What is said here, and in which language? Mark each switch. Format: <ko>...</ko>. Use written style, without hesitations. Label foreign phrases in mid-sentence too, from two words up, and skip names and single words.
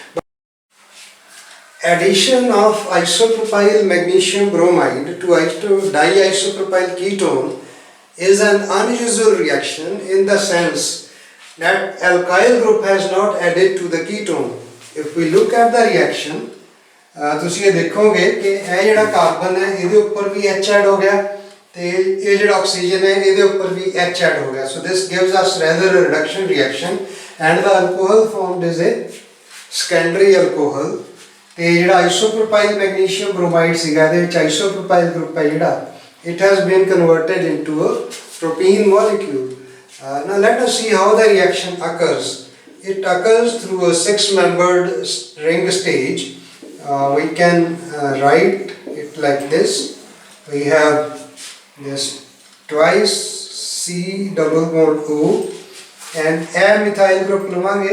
<en>Addition of isopropyl magnesium bromide to diisopropyl ketone is an unusual reaction in the sense that alkyl group has not added to the ketone. If we look at the reaction,</en> <pa>ਤੁਸੀਂ ਇਹ ਦੇਖੋਗੇ ਕਿ ਇਹ ਜਿਹੜਾ ਕਾਰਬਨ ਹੈ ਇਹਦੇ ਉੱਪਰ ਵੀ H ਐਡ ਹੋ ਗਿਆ ਤੇ ਇਹ ਜਿਹੜਾ ਆਕਸੀਜਨ ਹੈ ਇਹਦੇ ਉੱਪਰ ਵੀ H ਐਡ ਹੋ ਗਿਆ.</pa> <en>So this gives us rather a reduction reaction and the alcohol formed is a secondary alcohol.</en> <pa>ਤੇ ਜਿਹੜਾ</pa> <en>isopropyl magnesium bromide</en> <pa>ਸੀਗਾ ਇਹਦੇ ਵਿੱਚ</pa> <en>isopropyl group</en> <pa>ਹੈ ਜਿਹੜਾ</pa> <en>it has been converted into a propene molecule. Now let us see how the reaction occurs. It occurs through a 6-membered ring stage. We can write it like this. We have this twice C double bond O and a methyl group लवांगे.</en>